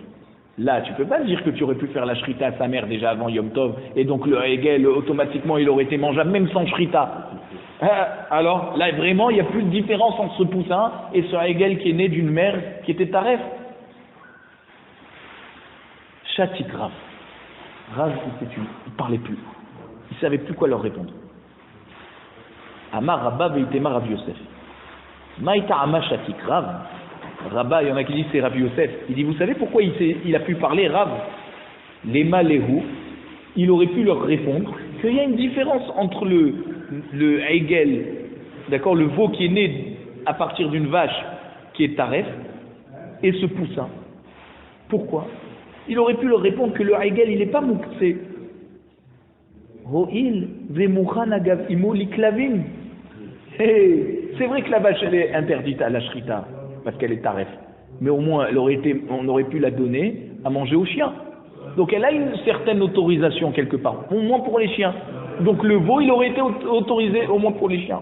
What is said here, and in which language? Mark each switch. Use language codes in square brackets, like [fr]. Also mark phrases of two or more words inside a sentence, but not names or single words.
[fr] Là, tu peux pas dire que tu aurais pu faire la shrita à sa mère déjà avant Yom Tov, et donc le aigel, automatiquement, il aurait été mangeable, même sans shrita. Alors, là, vraiment, il n'y a plus de différence entre ce poussin et ce aigel qui est né d'une mère qui était taref. Chatik Rav. Rav, il ne parlait plus. Il ne savait plus quoi leur répondre. [arc] Amar Rabba veitema Rav Yosef. Maïta Ama Chatik Rav. [fr] Rabba, il y en a qui disent c'est Rav Yosef. Il dit, vous savez pourquoi il a pu parler Rav? [arc] Lema Lehu. [fr] Il aurait pu leur répondre qu'il y a une différence entre le aigel, d'accord, le veau qui est né à partir d'une vache qui est taref, et ce poussin. Pourquoi? Il aurait pu leur répondre que le aigel, il n'est pas mouktsé. [arc] Ro'il ve'muchan agav imo liklavim. [fr] C'est vrai que la vache, elle est interdite à la shrita, parce qu'elle est taref. Mais au moins, on aurait pu la donner à manger aux chiens. Donc elle a une certaine autorisation quelque part, au moins pour les chiens. Donc le veau, il aurait été autorisé au moins pour les chiens.